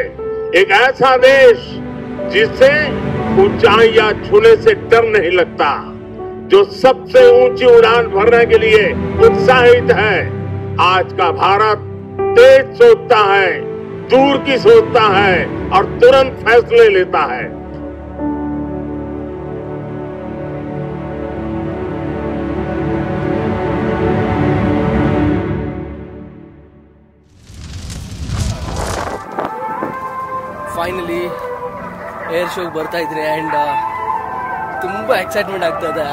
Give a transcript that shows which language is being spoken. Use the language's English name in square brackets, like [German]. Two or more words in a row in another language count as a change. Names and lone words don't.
[Hindi] एक ऐसा देश जिसे ऊंचाइयां छूने से डर नहीं लगता, जो सबसे ऊंची उड़ान भरने के लिए उत्साहित है। आज का भारत तेज सोचता है, दूर की सोचता है और तुरंत फैसले लेता है। [English] finally air showಗೆ [Kannada] ಬರ್ತಾ ಇದ್ರೆ ಆ್ಯಂಡ್ ತುಂಬ ಎಕ್ಸೈಟ್ಮೆಂಟ್ ಆಗ್ತಾ ಇದೆ.